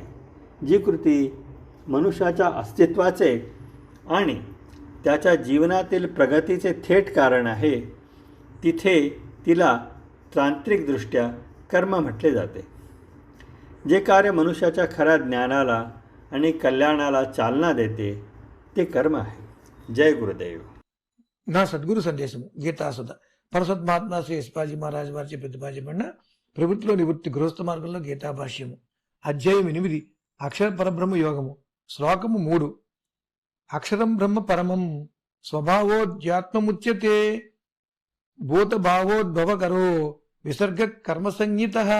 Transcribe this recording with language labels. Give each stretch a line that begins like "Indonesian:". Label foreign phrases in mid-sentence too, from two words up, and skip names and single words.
Marathi: जी कृती मनुष्याच्या अस्तित्वाचे आणि त्याच्या जीवनातील प्रगतीचे थेट कारण आहे, तिथे तिला तांत्रिकदृष्ट्या कर्म म्हटले जाते. जे कार्य मनुष्याच्या खऱ्या ज्ञानाला आणि कल्याणाला चालना देते ते कर्म आहे. जय गुरुदेव.
Telugu: నా సద్గురు సందేశము గీతాసుధ పరసద్మాత్మ శ్రీ యశ్పాజీ మహారాజ్ వారిచే ప్రతిపాదించబడిన ప్రవృత్తిలో నివృత్తి గృహస్థ మార్గంలో గీతా భాష్యము అధ్యాయం 8 అక్షర పరబ్రహ్మ యోగము శ్లోకము 3
Sanskrit: अक्षरं ब्रह्म परमं स्वभावोध्यात्ममुच्यते भूत भावोद्भवकरो विसर्ग कर्म संहित.